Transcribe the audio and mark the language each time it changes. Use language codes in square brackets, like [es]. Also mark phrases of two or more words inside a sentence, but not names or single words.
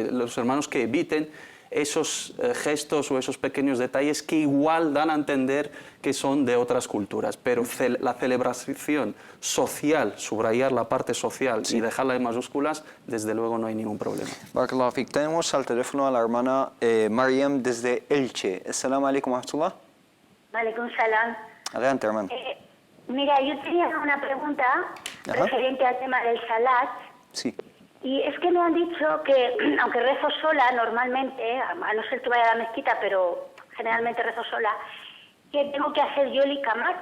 [es] Los hermanos que eviten esos gestos o esos pequeños detalles que igual dan a entender que son de otras culturas, pero la celebración social, subrayar la parte social y dejarla en mayúsculas, desde luego no hay ningún problema. [ar] بارك الله فيك. [es] Tenemos al teléfono a la hermana Mariam desde Elche. [ar] السلام عليكم ورحمة الله. عليكم السلام. [es] Adelante, hermano. Mira, yo tenía una pregunta referente al tema del salat. Sí. Y es que me han dicho que, aunque rezo sola normalmente, a no ser que vaya a la mezquita, pero generalmente rezo sola, que tengo que hacer yo el iqamat.